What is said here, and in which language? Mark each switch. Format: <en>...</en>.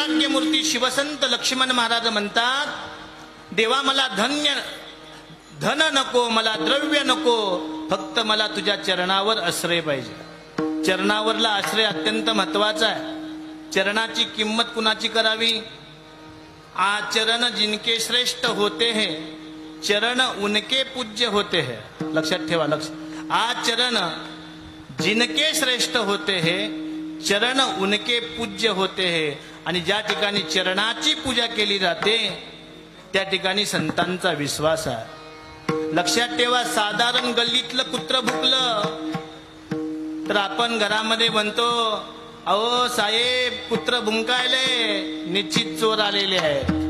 <mr>मूर्ती शिवसंत लक्ष्मण महाराज म्हणतात, देवा मला धन नको, मला द्रव्य नको, फक्त मला तुझ्या चरणावर आश्रय पाहिजे. चरणावरला आश्रय अत्यंत महत्वाचा आहे. चरणाची किंमत कुणाची करावी?</mr> <hi>आचरण जिनके श्रेष्ठ होते हैं, चरण उनके पूज्य होते हैं.</hi> <mr>लक्षात ठेवा.</mr> <hi>आचरण जिनके श्रेष्ठ होते हैं, चरण उनके पूज्य होते हैं.</hi> <mr>आणि ज्या ठिकाणी चरणाची पूजा केली जाते त्या ठिकाणी संतांचा विश्वास आहे. लक्षात ठेवा, साधारण गल्लीतलं कुत्र भुकलं तर आपण घरामध्ये म्हणतो, अहो साहेब कुत्र भुंकायले, निश्चित चोर आलेले आहेत.</mr>